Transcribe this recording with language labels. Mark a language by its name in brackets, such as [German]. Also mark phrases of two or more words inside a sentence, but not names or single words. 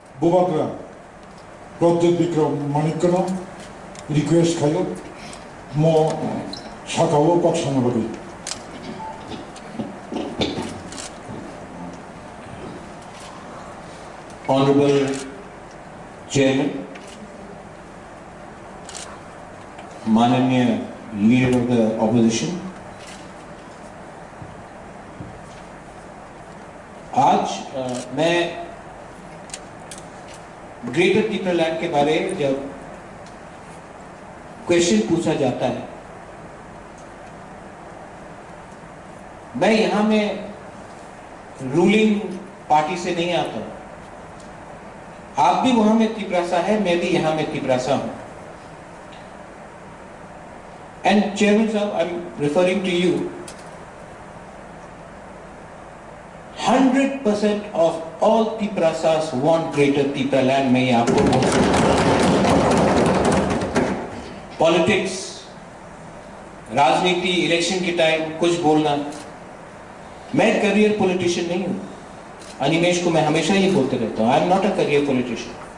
[Kok Borok] Bobagra Project Bikram Manikano request Kayo Mo Shakawo Paksanabadi. [English] Honorable Chairman, Mananiya Leader of the Opposition, [Hindi] आज मैं ग्रेटर टीपरालैंड के बारे में जब क्वेश्चन पूछा जाता है, मैं यहां में [English] ruling party [Hindi] से नहीं आता। आप भी वहां में तिपरासा है, मैं भी यहां में तिपरासा हूं। [English] and chairman साहब, I am referring to you. 100% of all Tiprasas want greater Tipraland [Hindi] में आपको पॉलिटिक्स, राजनीति, इलेक्शन के टाइम कुछ बोलना। मैं [English] career politician [Hindi] नहीं हूं। अनिमेश को मैं हमेशा ये बोलते रहता हूं, [English] I am not a career politician.